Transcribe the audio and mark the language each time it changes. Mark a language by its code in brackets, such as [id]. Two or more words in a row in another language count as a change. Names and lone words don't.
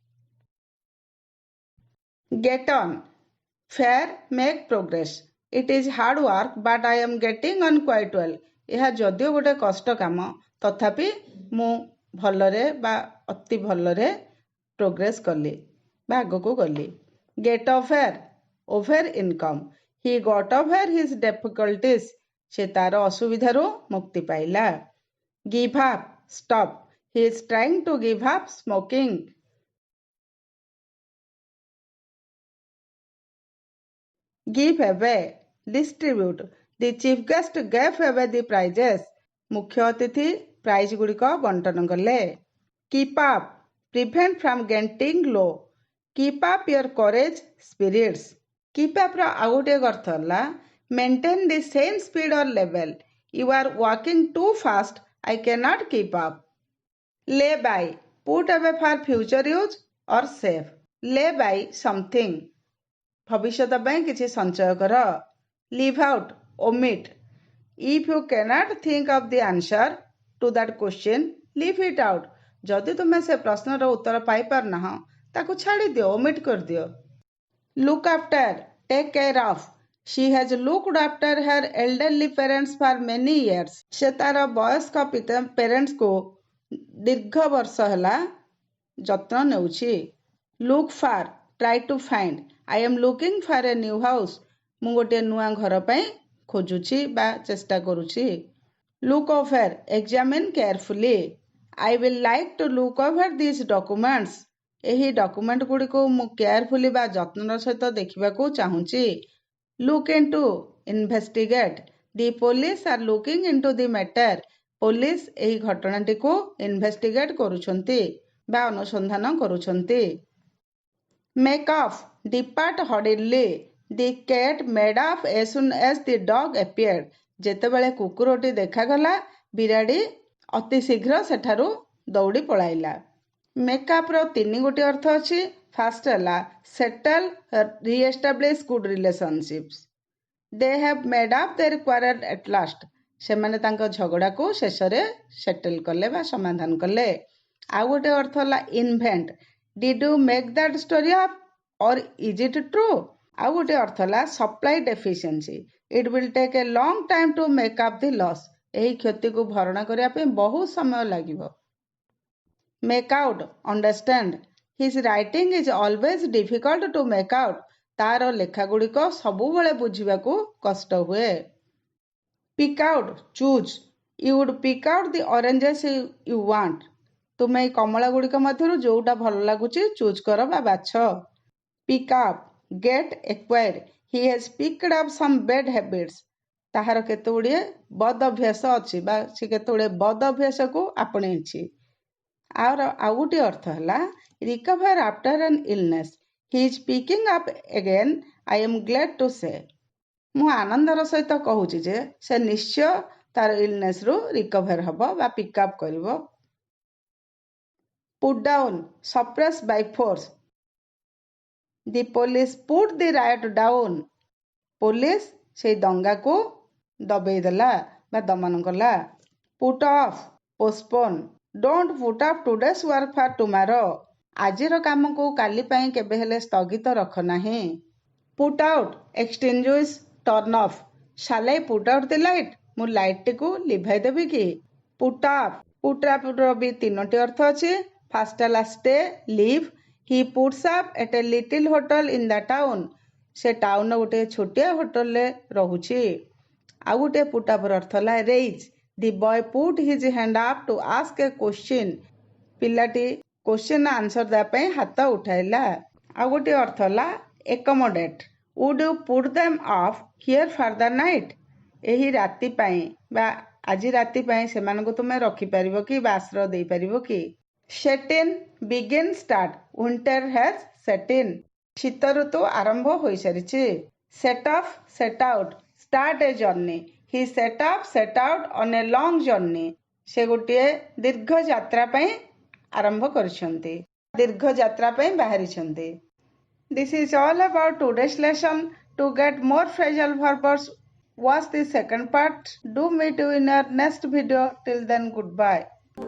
[en] Get on, fair, make progress. It is hard work but I am getting on quite well. [or] ଏହା ଯଦିଓ ଗୋଟେ କଷ୍ଟ କାମ ତଥାପି ମୁଁ ଭଲରେ ବା ଅତି ଭଲରେ ପ୍ରୋଗ୍ରେସ୍ କଲି ବା ଆଗକୁ ଗଲି। [en] Get affair, over income. He got over his difficulties. [or] ସେ ତାର ଅସୁବିଧାରୁ ମୁକ୍ତି ପାଇଲା। [en] Give up, stop. He is trying to give up smoking. Give away, distribute. The chief guest gave away the prizes. [or] ମୁଖ୍ୟ ଅତିଥି ପ୍ରାଇଜ ଗୁଡ଼ିକ ବଣ୍ଟନ କଲେ। [en] Keep up, prevent from getting low. Keep up your courage, spirits. Keep up [or] ର ଆଉ ଗୋଟିଏ ଅର୍ଥ ହେଲା [en] maintain the same speed or level. You are walking too fast. I cannot keep up. Lay by, put away for future use or save. Lay by something. [or] ଭବିଷ୍ୟତ ପାଇଁ କିଛି ସଞ୍ଚୟ କର। [en] Leave out, omit. If you cannot think of the answer to that question, leave it out. [or] ଯଦି ତୁମେ ସେ ପ୍ରଶ୍ନର ଉତ୍ତର ପାଇପାରୁନାହଁ ତାକୁ ଛାଡ଼ିଦିଅ, omit କରିଦିଅ। [en] Look after, take care of. She has looked after her elderly parents for many years. [or] ସେ ତାର ବୟସ୍କ ପ୍ୟାରେଣ୍ଟସକୁ ଦୀର୍ଘ ବର୍ଷ ହେଲା ଯତ୍ନ ନେଉଛି। [en] Look for, try to find. I am looking for a new house. [or] ମୁଁ ଗୋଟିଏ ନୂଆ ଘର ପାଇଁ ଖୋଜୁଛି ବା ଚେଷ୍ଟା କରୁଛି। [en] Look over, examine carefully. I will like to look over these documents. [or] ଏହି ଡକୁମେଣ୍ଟ ଗୁଡ଼ିକୁ ମୁଁ କେୟାରଫୁଲି ବା ଯତ୍ନର ସହିତ ଦେଖିବାକୁ ଚାହୁଁଛି। [en] Look into, investigate. The police are looking into the matter. [or] ପୋଲିସ ଏହି ଘଟଣାଟିକୁ ଇନଭେଷ୍ଟିଗେଟ୍ କରୁଛନ୍ତି ବା ଅନୁସନ୍ଧାନ କରୁଛନ୍ତି। [en] Make off, depart hurriedly. The cat made off as soon as the dog appeared. [or] ଯେତେବେଳେ କୁକୁରଟି ଦେଖାଗଲା ବିରାଡ଼ି ଅତି ଶୀଘ୍ର ସେଠାରୁ ଦୌଡ଼ି ପଳାଇଲା। ମେକଅପ୍ର 3 ଗୋଟି ଅର୍ଥ ଅଛି। ଫାଷ୍ଟ ହେଲା [en] settle, reestablish good relationships. They have made off their quarrel at last. [or] ସେମାନେ ତାଙ୍କ ଝଗଡ଼ାକୁ ଶେଷରେ ସେଟେଲ୍ କଲେ ବା ସମାଧାନ କଲେ। ଆଉ ଗୋଟେ ଅର୍ଥ ହେଲା ଇନଭେଣ୍ଟ। [en] Did you make that story up or is it true? [or] ଆଉ ଗୋଟେ ଅର୍ଥ ହେଲା [en] supply deficiency. It will take a long time to make up the loss. [or] ଏହି କ୍ଷତିକୁ ଭରଣା କରିବା ପାଇଁ ବହୁତ ସମୟ ଲାଗିବ। [en] Make out, understand. His writing is always difficult to make out. [or] ତାର ଲେଖା ଗୁଡ଼ିକ ସବୁବେଳେ ବୁଝିବାକୁ କଷ୍ଟ ହୁଏ। [en] Pick out, choose. You would pick out the oranges you want. [or] ତୁମେ ଏଇ କମଳା ଗୁଡ଼ିକ ମଧ୍ୟରୁ ଯୋଉଟା ଭଲ ଲାଗୁଛି ଚୁଜ୍ କର ବା ବାଛ। [en] Pick up, get, acquire. He has picked up some bad habits. [or] ତାହାର କେତେଗୁଡ଼ିଏ ବଦ ଅଭ୍ୟାସ ଅଛି ବା ସେ କେତେଗୁଡ଼ିଏ ବଦ ଅଭ୍ୟାସକୁ ଆପଣେଇଛି। ଆଉ ଗୋଟିଏ ଅର୍ଥ ହେଲା [en] recover after an illness. He is picking up again. I am glad to say. [or] ମୁଁ ଆନନ୍ଦର ସହିତ କହୁଛି ଯେ ସେ ନିଶ୍ଚୟ ତାର ଇଲନେସରୁ ରିକଭର ହେବ ବା ପିକଅପ୍ କରିବ। [en] Put down, suppress by force. The police put the riot down. [or] ପୋଲିସ ସେଇ ଦଙ୍ଗାକୁ ଦବେଇ ଦେଲା ବା ଦମନ କଲା। [en] Put off, postpone. Don't put off today's work for tomorrow. [or] ଆଜିର କାମକୁ କାଲି ପାଇଁ କେବେ ହେଲେ ସ୍ଥଗିତ ରଖ ନାହିଁ। [en] Put out, extinguish, turn off. Shall I put out the light? [or] ମୁଁ ଲାଇଟଟିକୁ ଲିଭାଇ ଦେବି କି? [en] Put off, put off [or] ର ବି 3ଟି ଅର୍ଥ ଅଛି। ଫାଷ୍ଟ ହେଲା [en] stay, live. He puts up at a little hotel in the town. [or] ସେ ଟାଉନର ଗୋଟେ ଛୋଟିଆ ହୋଟେଲରେ ରହୁଛି। ଆଉ ଗୋଟେ [en] put up [or] ର ଅର୍ଥ ହେଲା raise. [en] The boy put his hand up to ask a question. [or] ପିଲାଟି [en] question answer [or] ଦେବା ପାଇଁ ହାତ ଉଠାଇଲା। ଆଉ ଗୋଟେ ଅର୍ଥ ହେଲା accommodate. [en] Would you put them off here for the night? [or] ଏହି ରାତି ପାଇଁ ବା ଆଜି ରାତି ପାଇଁ ସେମାନଙ୍କୁ ତୁମେ ରଖିପାରିବ କି ବା ଆଶ୍ରୟ ଦେଇପାରିବ କି? [en] Set in, begin, start. Winter has set in. [or] ଶୀତ ଋତୁ ଆରମ୍ଭ ହୋଇସାରିଛି। [en] Set off, set out. Start a journey. He set off, set out on a long journey. [or] ସେ ଗୋଟିଏ ଦୀର୍ଘ ଯାତ୍ରା ପାଇଁ ଆରମ୍ଭ କରିଛନ୍ତି, ଦୀର୍ଘ ଯାତ୍ରା ପାଇଁ ବାହାରିଛନ୍ତି। [en] This is all about today's lesson. To get more phrasal verbs, watch the second part. Do meet you in our next video. Till then, goodbye.